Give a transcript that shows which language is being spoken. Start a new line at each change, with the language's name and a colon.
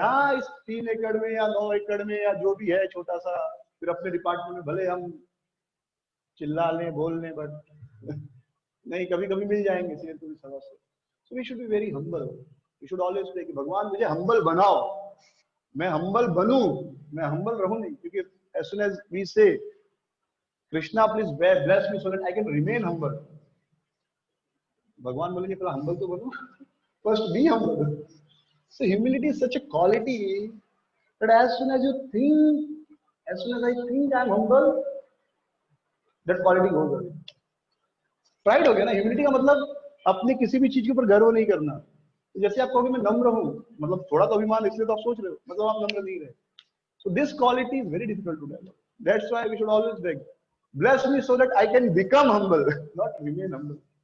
Hindi: हाँ, इस 3 एकड़ में या 9 एकड़ में या जो भी है छोटा सा, फिर अपने डिपार्टमेंट में भले हम चिल्ला लें, बोल लें, बट नहीं, कभी कभी मिल जाएंगे शेर को भी सवा से।
English: So we should be very humble. We should always say
Hindi: कि भगवान मुझे हम्बल बनाओ, मैं हम्बल बनूं, मैं हम्बल रहूं नहीं।
English: क्योंकि as soon as we say Krishna please bless me so that I can remain humble,
Hindi: भगवान बोलेंगे पहले हम्बल तो बनो,
English: First be humble. So humility is such a quality that as soon as I think I am humble, that quality goes away.
Hindi: Pride हो गया ना, humility का मतलब अपने किसी भी चीज के ऊपर गर्व नहीं करना। तो जैसे आप कहोगे मैं नम्र हूं, मतलब थोड़ा तो अभिमान, इसलिए तो आप सोच रहे हो मतलब आप नम्र नहीं रहे।
English: So this quality is very difficult to develop. That's why we should always beg, bless me so that I can become humble, not remain humble.